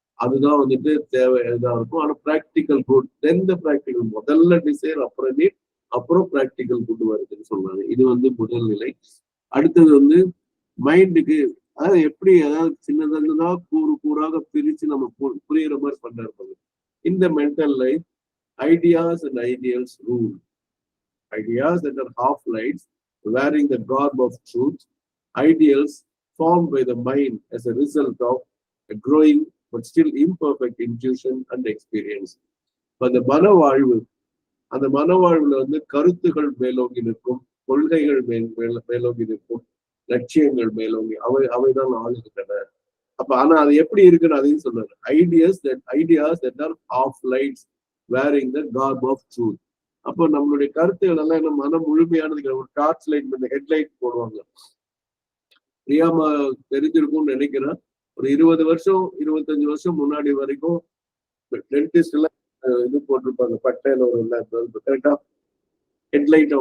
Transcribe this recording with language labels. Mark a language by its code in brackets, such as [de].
[ta] அதுதான் வந்துட்டு தேவை இதா இருக்கும். ஆனா [en] practical good, then the practical, [ta] முதல்ல டிசைர் அப்புறம் நீட், அப்புறம் ப்ராக்டிக்கல் குட் வருதுன்னு சொல்றாங்க. இது வந்து முதல் நிலை. அடுத்தது வந்து மைண்டுக்கு, அதாவது எப்படி, அதாவது சின்னதா கூறாக பிரிச்சு நம்ம புரியுற மாதிரி பண்ண இந்த [en] Mental life ideas and ideals rule. Ideas that are half lights wearing the garb of truth, ideals formed by the mind as a result of a growing but still imperfect intuition and experience. [ta] அந்த மனவாழ்வுல வந்து கருத்துகள் மேலோங்கி நிற்கும், கொள்கைகள் மேலோங்கி நிற்கும், லட்சியங்கள் மேலோங்கி அவைதான் ஆளுகின்றன. அப்ப ஆனா அது எப்படி இருக்குன்னு அதையும் சொல்றாரு. [en] Ideas that are half lights wearing the garb of truth. [ta] அப்போ நம்மளுடைய கருத்துகள் எல்லாம் என்ன மனம் முழுமையானது. ஒரு டார்ச் லைட், இந்த ஹெட்லைட் போடுவாங்க, பிரியாம தெரிஞ்சிருக்கும்னு நினைக்கிறேன். ஒரு 20 வருஷம் 25 வருஷம் முன்னாடி வரைக்கும் டென்டிஸ்ட் எல்லாம் இது போட்டிருப்பாங்க, பட்டையில ஒரு கரெக்டா ஹெட்லைட்.